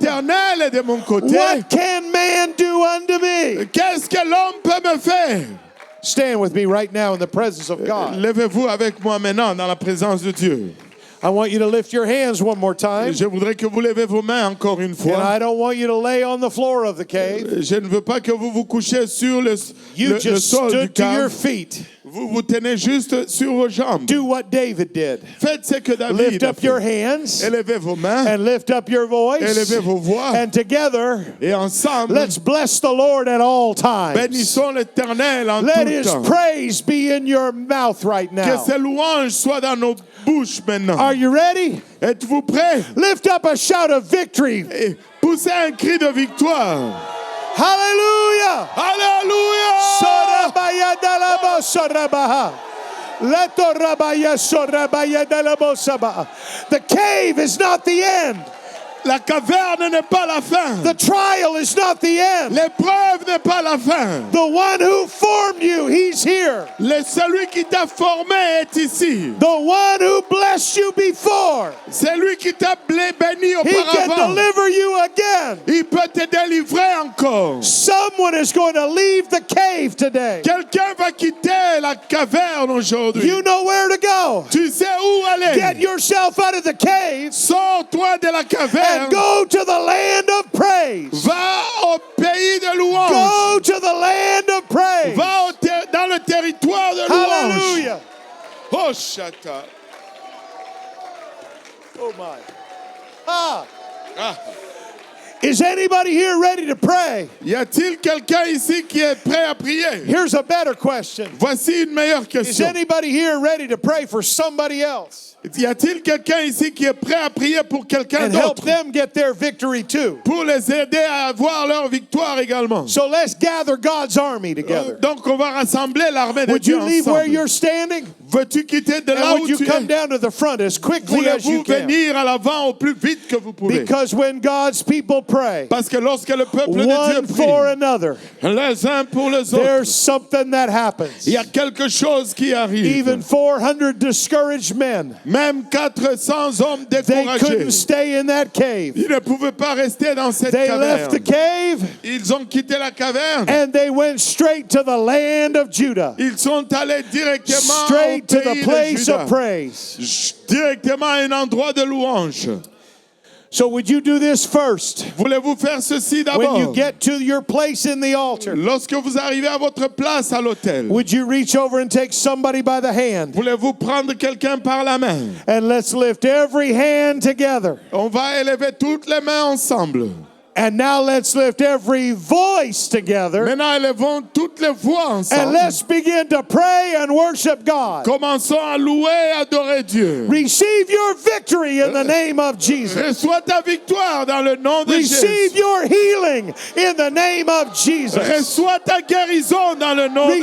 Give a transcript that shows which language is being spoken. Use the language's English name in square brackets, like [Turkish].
[French] L'Éternel est de mon côté. [English] What can man do unto me? [French] Qu'est-ce que l'homme peut me faire? [English] Stand with me right now in the presence of God. [French] Levez-vous avec moi maintenant dans la présence de Dieu. [English] I want you to lift your hands one more time. [French] Je voudrais que vous levez vos mains encore une [English] And [French] fois. [English] I don't want you to lay on the floor of the cave. [French] Je ne veux pas que vous vous couchiez sur le [English] You just [French] sol du [English] stood to your [French] cave. [English] feet. [French] Vous vous tenez juste sur vos jambes. [English] Do what David did. [French] Faites ce que David [English] Lift [French] a [English] up your [French] fait. [English] hands [French] Élevez vos mains. [English] and lift up your voice. [French] Élevez vos voix. [English] And together, [French] Et ensemble, [English] let's bless the Lord at all times. [French] bénissons l'Éternel en [English] Let [French] tout [English] his [French] temps. [English] praise be in your mouth right [French] Que [English] now. [French] ses louanges soient dans nos bouches maintenant. [English] Are you ready? [French] Êtes-vous prêts? [English] Lift up a shout of victory. [French] Et poussez un cri de victoire. [English] Hallelujah. [French] Alléluia! Sorabaya dalabo sorabaha. Leto rabaya sorabaya dalabo saba. [English] The cave is not the end. [French] La caverne n'est pas la fin. [English] The trial is not the end. [French] L'épreuve n'est pas la fin. [English] The one who formed you, he's here. [French] Celui qui t'a formé est ici. [English] The one who blessed you before, [French] C'est lui qui t'a béni [English] he can [French] auparavant. [English] deliver you again. [French] Il peut te délivrer encore. [English] Someone is going to leave the cave today. [French] Quelqu'un va quitter la caverne aujourd'hui. [English] You know where to go. [French] Tu sais où aller. [English] Get yourself out of the cave [French] Sors-toi de la caverne. [English] and go to the land of praise. [French] Va au pays de louange. [English] Go to the land of praise. [French] Va dans le territoire de louange. [English] Hallelujah. Oh, chata. Oh my. Ah. Ah. Is anybody here ready to pray? [French] Y a-t-il quelqu'un ici qui est prêt à prier? [English] Here's a better question. [French] Voici une meilleure [English] Is [French] question. [English] anybody here ready to pray for somebody else [French] Y a-t-il quelqu'un ici qui est prêt à prier pour quelqu'un [English] and help [French] d'autre? [English] them get their victory too? [French] Pour les aider à avoir leur victoire également. [English] So let's gather God's army together. [French] Donc on va rassembler l'armée de [English] Would [French] Dieu [English] you leave where [French] ensemble. [English] you're standing? [French] Veux-tu quitter de là [English] And [French] où [English] would you [French] tu [English] come [French] es? [English] down to the front as quickly as you [French] Voulez-vous [English] can? [French] venir à l'avant au plus vite que vous pouvez? [English] Because when God's people pray, [French] Parce que lorsque le peuple de Dieu [English] one for [French] prie, [English] another, [French] les uns pour les autres, [English] there's something that happens. [French] il y a quelque chose qui arrive. [English] Even 400 discouraged men, [French] Même 400 hommes [English] they couldn't [French] découragés, [English] stay in that cave. [French] ils ne pouvaient pas rester dans cette [English] They left the [French] caverne. [English] cave [French] Ils ont quitté la caverne. [English] and they went straight to the land of Judah, [French] Ils sont allés directement [English] straight [French] au [English] to the [French] pays de [English] place [French] Juda. [English] of praise. [French] Directement à un endroit de louange. [English] So would you do this first? [French] Voulez-vous faire ceci [English] When you [French] d'abord? [English] get to your place in the altar, [French] Lorsque vous arrivez à votre place à l'autel, [English] would you reach over and take somebody by the hand? [French] voulez-vous prendre quelqu'un par la main? [English] And let's lift every hand together. [French] On va élever toutes les mains ensemble. [English] And now let's lift every voice together. [French] Maintenant, élevons toutes les voix [English] And [French] ensemble. [English] let's begin to pray and worship God. [French] Commençons à louer et adorer Dieu. [English] Receive your victory in the name of Jesus. [French] Reçois ta victoire dans le nom de [English] Receive [French] Jésus. [English] your healing in the name of Jesus. [French] Reçois ta guérison dans le nom de